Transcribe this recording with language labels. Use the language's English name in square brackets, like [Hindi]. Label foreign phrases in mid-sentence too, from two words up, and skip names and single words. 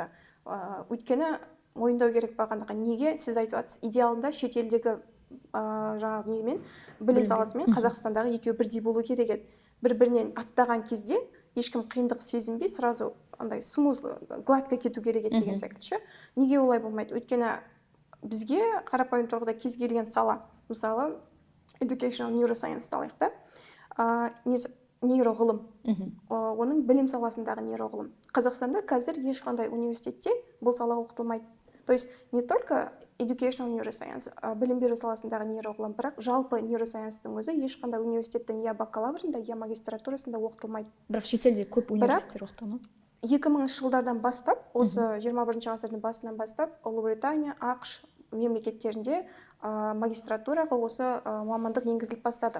[Kazakh] Өйткені мойындау керек бағанағы неге сіз айтып жатсыз, идеалында шетелдегі жаңағы немен білім саласымен Қазақстандағы екеуі бірдей болу керек еді. Бір-бірінен аттаған кезде ешкім қиындық сезінбей, сразу андай смуз, гладко кету керек еді деген секілді. Неге олай болмайды? Өйткені бізге қарапайым тұрғыда кез келген сала, мысалы [English] educational neuroscience [Kazakh] алайық та, нейроғылым, оның білім саласындағы нейроғылым. Қазақстанда қазір ешқандай университетте бұл сала оқытылмайды. [Russian] То есть не только [English] educational neuroscience, [Kazakh] білім беру саласындағы нейроғылым, бірақ жалпы нейросайенстің өзі ешқандай университеттің я бакалаврында, я магистратурасында оқытылмайды. Бірақ шетелде көп университеттер оқытылады. 2000 жылдардан бастап, осы 21 ғасырдың басынан бастап, Ұлыбритания, ақш мемлекеттерінде магистратураға осы мамандық енгізіліп бастады.